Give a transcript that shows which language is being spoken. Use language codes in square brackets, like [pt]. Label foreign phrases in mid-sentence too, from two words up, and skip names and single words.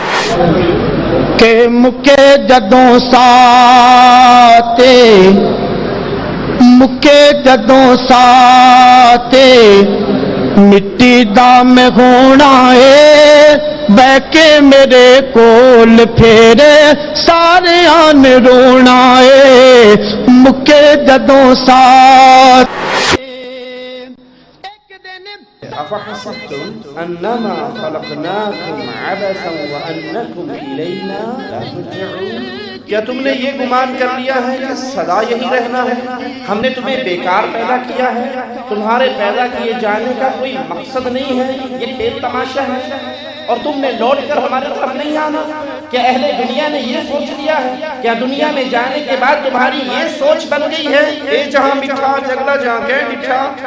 [pa] کہ مکے جدوں ساتے مکے جدوں ساتے مٹی دا میں ہونا ہے بہ کے میرے کول پھیرے سارے آن رونا ہے مکے جدوں ساتے [ar] أفحسبتم أنما خلقناكم عبثا وأنكم إلينا لا ترجعون [ur] کیا تم نے یہ گمان کر لیا ہے کہ سدا یہی رہنا ہے؟ ہم نے تمہیں بیکار پیدا کیا ہے، تمہارے پیدا کیے جانے کا کوئی مقصد نہیں ہے، یہ کھیل تماشا ہے اور تم نے لوٹ کر ہمارے طرف نہیں آنا؟ کیا اہل دنیا نے یہ سوچ لیا ہے؟ کیا دنیا میں جانے کے بعد تمہاری یہ سوچ بن گئی ہے [pa] اے جہاں مٹھا جگلا جہاں کے مٹھا؟